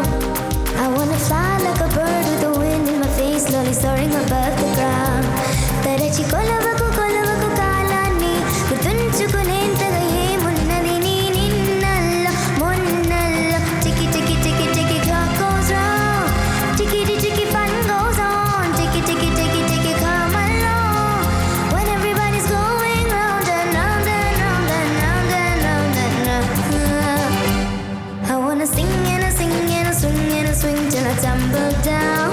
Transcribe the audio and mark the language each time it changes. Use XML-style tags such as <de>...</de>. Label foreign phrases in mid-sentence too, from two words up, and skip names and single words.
<en>I wanna fly like a bird with the wind in my face, slowly soaring above the ground.</en> <te>తరచి కొలవకు కలలన్నీ గుర్తుంచుకునేంత ఏమున్నది నీ నిన్నల్లో మొన్నల్లో.</te> <en>Tiki tiki tiki tiki clock goes round, tiki tiki fun goes on, tiki tiki tiki tiki come along. When everybody's going round and round and round and round and round and round. I wanna sing and I sing and I swing and I swing till I tumble down.</en>